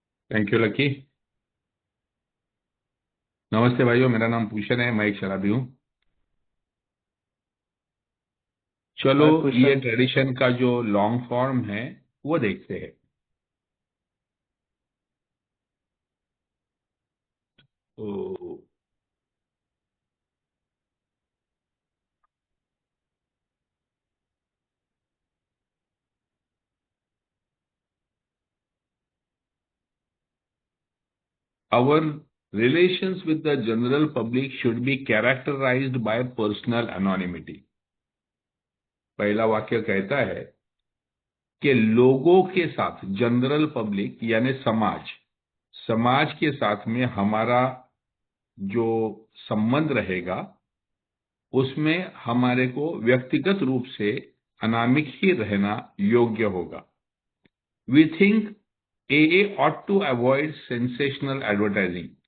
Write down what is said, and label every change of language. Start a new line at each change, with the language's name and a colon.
English: Thank you Lucky.
Hindi: नमस्ते भाइयों, मेरा नाम भूषण है, मैं एक शराबी हूँ। चलो हाय ये भूषण। ट्रेडिशन का जो लॉन्ग फॉर्म है वो देखते हैं।
English: तो our relations with the general public should be characterized by personal anonymity।
Hindi: पहला वाक्य कहता है कि लोगों के साथ, जनरल पब्लिक यानी समाज, समाज के साथ में हमारा जो संबंध रहेगा उसमें हमारे को व्यक्तिगत रूप से अनामिक ही रहना योग्य होगा। We think
English: AA ought to avoid sensational advertising।